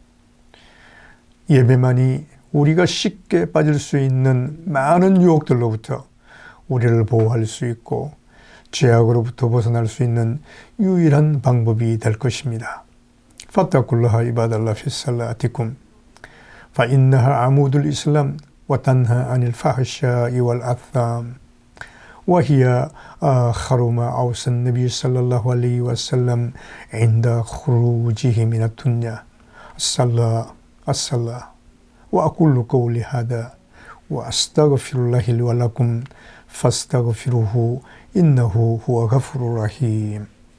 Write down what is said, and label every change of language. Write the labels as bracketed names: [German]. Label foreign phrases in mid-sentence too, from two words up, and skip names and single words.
[Korean] 예배만이 우리가 쉽게 빠질 수 있는 많은 유혹들로부터 우리를 보호할 수 있고 죄악으로부터 벗어날 수 있는 유일한 방법이 될 것입니다. [Arabic] فاتقوا الله عباد الله في صلاتكم فإنها عمود الإسلام وتنهى عن الفحشاء والآثام وهي آخر ما أوصى النبي صلى الله عليه وسلم عند خروجه من الدنيا الصلاة وأقول قولي هذا وأستغفر الله لي ولكم فاستغفروه إنه هو غفور رحيم.